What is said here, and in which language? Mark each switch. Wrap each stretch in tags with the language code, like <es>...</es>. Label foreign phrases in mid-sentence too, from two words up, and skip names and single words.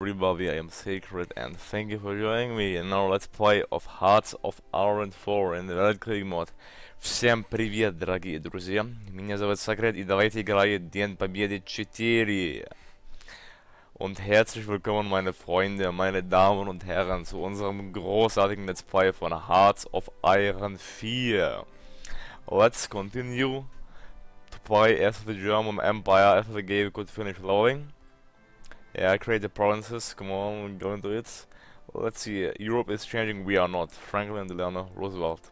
<en>everybody, I am Sacred and thank you for joining me in our Let's Play of Hearts of Iron 4 in the Weltkrieg mod.</en> <ru>Всем привет, дорогие друзья, меня зовут Sacred и давайте играть День Победы 4.</ru> <de>Und herzlich willkommen meine Freunde, meine Damen und Herren zu unserem großartigen</de> <en>Let's Play</en> <de>von Hearts of Iron 4.</de> <en>Let's continue to play as the German Empire after the game could finish loading. Yeah, I create the provinces, come on, go into it. Let's see, Europe is changing, we are not. Franklin Delano Roosevelt.</en>